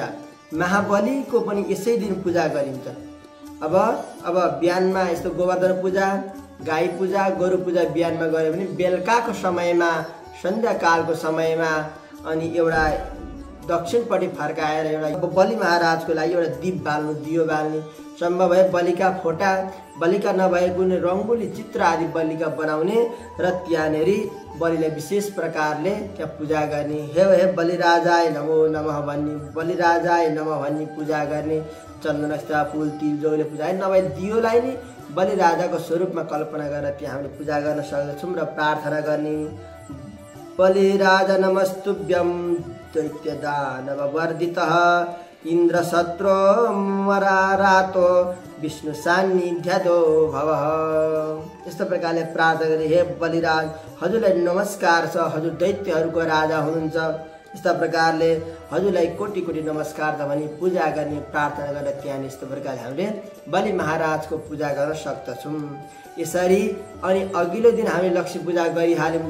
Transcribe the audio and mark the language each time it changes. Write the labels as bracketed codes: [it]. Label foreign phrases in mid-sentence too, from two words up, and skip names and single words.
[ne] महाबलीको पनि यसै दिन पूजा गरिन्छ। अब बिहानमा यस्तो गोवर्धन पूजा, गाई पूजा, गोरु पूजा बिहानमा गऱ्यो भने बेलुकाको समयमा, सन्ध्याकालको समयमा अनि एउटा दक्षिणपट्टि फर्काएर एउटा बलि महाराजको लागि एउटा दीप बाल्नु, दियो बाल्ने, सम्भव भए बलिका फोटा, बलिका नभए कुनै रङ्गोली चित्र आदि बलिका बनाउने र त्यहाँनेरि बलिलाई विशेष प्रकारले त्यहाँ पूजा गर्ने। [sa] हे बलिराजाय नमो नमः [ne] भन्ने, [sa] बलिराजाय नमः [ne] भन्ने पूजा गर्ने। चन्दन अक्षता फुल तिल जौले पूजा नभए दियोलाई नै बलिराजाको स्वरूपमा कल्पना गरेर त्यहाँ हामीले पूजा गर्न सक्दछौँ र प्रार्थना गर्ने। [sa] बलिराज नमस्तुभ्यं दैत्य दानव वर्धितः इन्द्र शत्रु मरारातो विष्णु सान्निध्यदो भवः। [ne] यस्तो प्रकारले प्रार्थना गरे। हे बलिराज, हजुरलाई नमस्कार छ, हजुर दैत्यहरूको राजा हुनुहुन्छ। यस्ता प्रकारले हजुरलाई कोटि कोटि नमस्कार छ भनी पूजा गर्ने, प्रार्थना गरेर त्यहाँ यस्तो प्रकारले हामीले बलि महाराजको पूजा गर्न सक्दछौँ। यसरी अनि अघिल्लो दिन हामीले लक्ष्मी पूजा गरिहाल्यौँ।